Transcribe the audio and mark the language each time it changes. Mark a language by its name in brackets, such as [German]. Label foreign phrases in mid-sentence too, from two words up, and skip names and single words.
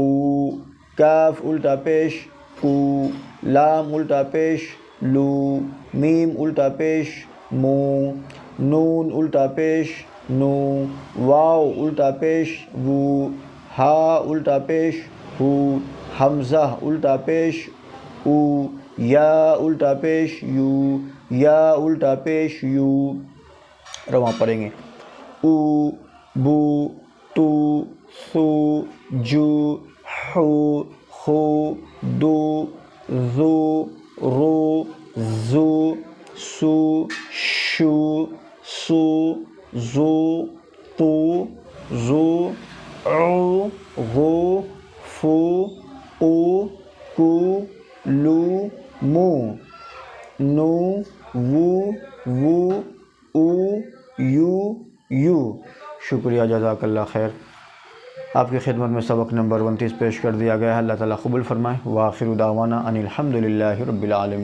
[Urdu] کاف الٹا پیش کو، لام الٹا پیش لو، میم الٹا پیش مو، نون الٹا پیش نو، واو الٹا پیش وو، ہا الٹا پیش ہو، حمزہ الٹا پیش او، یا الٹا پیش یو، یا الٹا پیش یو۔ رواں پڑھیں گے۔ او، بو، تو، سو، جو، حو، خو، دو، زو، رو، زو، سو، شو، سو، زو، تو، زو، عو، غو، فو، قو، کو، لو، مو، نو، وو، وو، او، یو۔ شکریہ، [Arabic] جزاک اللہ خیر۔ [Urdu] آپ کی خدمت میں سبق نمبر 29 پیش کر دیا گیا ہے۔ اللہ تعالیٰ قبول فرمائے۔ [Arabic] وآخر دعوانا ان الحمد للہ رب العالمین۔